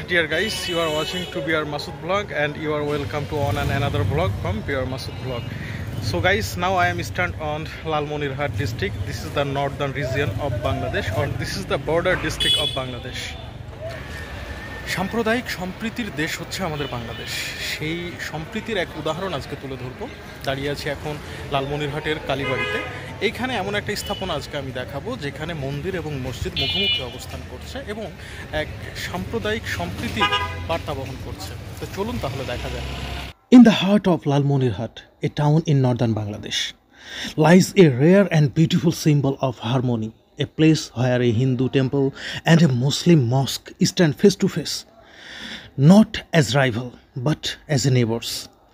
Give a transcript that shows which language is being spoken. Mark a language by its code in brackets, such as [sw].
[en] Dear guys, you are watching to BR Masood vlog and you are welcome to on another vlog from BR Masood vlog. So guys, now I am stand on Lalmonirhat district. This is the northern region of Bangladesh, or this is the border district of Bangladesh. [bn] সাম্প্রদায়িক সম্প্রীতির দেশ হচ্ছে আমাদের বাংলাদেশ। সেই সম্প্রীতির এক উদাহরণ আজকে তুলে ধরবো। দাঁড়িয়ে আছি এখন লালমনিরহাটের কালীবাড়িতে। এইখানে এমন একটা স্থাপনা আজকে আমি দেখাবো যেখানে মন্দির এবং মসজিদ মুখোমুখি অবস্থান করছে এবং এক সাম্প্রদায়িক সম্প্রীতির বার্তা বহন করছে। তো চলুন তাহলে দেখা যায়। [en] In the heart of Lalmonirhat, a town in northern Bangladesh, lies a rare and beautiful symbol of harmony. A place where a Hindu temple and a Muslim mosque stand face to face, not as rival but as neighbors.